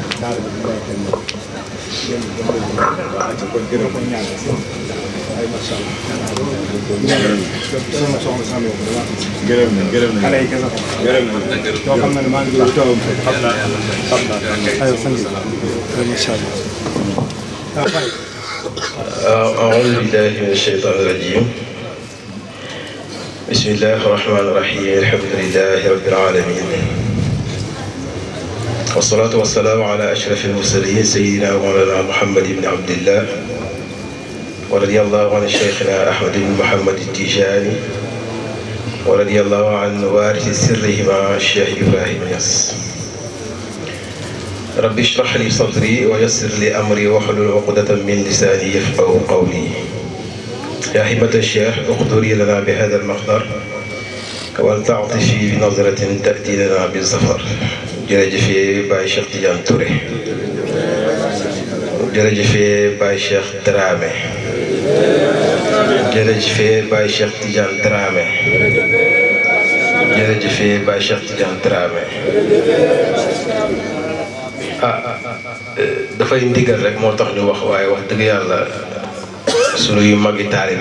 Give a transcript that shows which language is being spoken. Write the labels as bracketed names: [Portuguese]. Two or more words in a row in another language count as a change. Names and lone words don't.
[Wolof] kon gërëm ay [Arabic] ما شاء الله [Wolof] gërëm na xale yi kese gërëm na yoo xam ne maa ngi doon toogam xam naa aywa sant [Arabic] ما شاء الله أعوذ بالله من الشيطان الرجيم بسم الله الرحمن الرحيم الحمد لله رب العالمين والصلاة والسلام على أشرف المرسلين سيدنا ومولانا محمد بن عبد الله ورضي الله عن شيخنا أحمد بن محمد التيجاني ورضي الله عن وارث سرهما الشيخ إبراهيم ياس رب اشرح لي صدري ويسر لي أمري واحلل عقدة من لساني يفقهوا قولي يا همة الشيخ اقدري لنا بهذا المقدر ولتعطفي بنظرة تأتي لنا بالظفر jërëjëf Baye Cheikh Tidiane Touré [Wolof] jërëjëf Baye Cheikh Dramé jërëjëf Baye Cheikh Tidiane Dramé jërëjëf Baye Cheikh Tidiane Dramé dafay ndigal rek moo tax ñu wax waaye wax dëgg yàlla sunuy magi taalibe